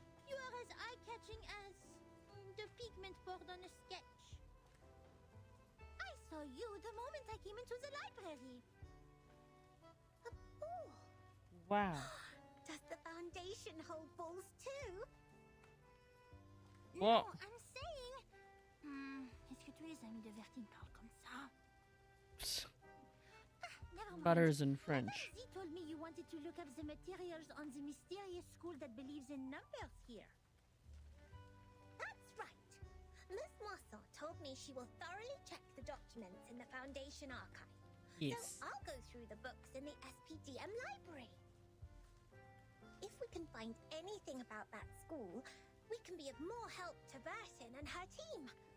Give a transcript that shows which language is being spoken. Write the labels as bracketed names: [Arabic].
[English] You are as eye-catching as the pigment board on a sketch. I saw you the moment I came into the library. A ball. Wow. Does the foundation hold balls too? What? No, I'm saying... [French] Est-ce que tous les amis de Vertine parlent comme ça? [English] Never mind. Butters in French. Z told me you wanted to look up the materials on the mysterious school that believes in numbers here. That's right. Miss Moisson told me she will thoroughly check the documents in the Foundation archive. Yes. So I'll go through the books in the SPDM library. If we can find anything about that school, we can be of more help to Vertin and her team.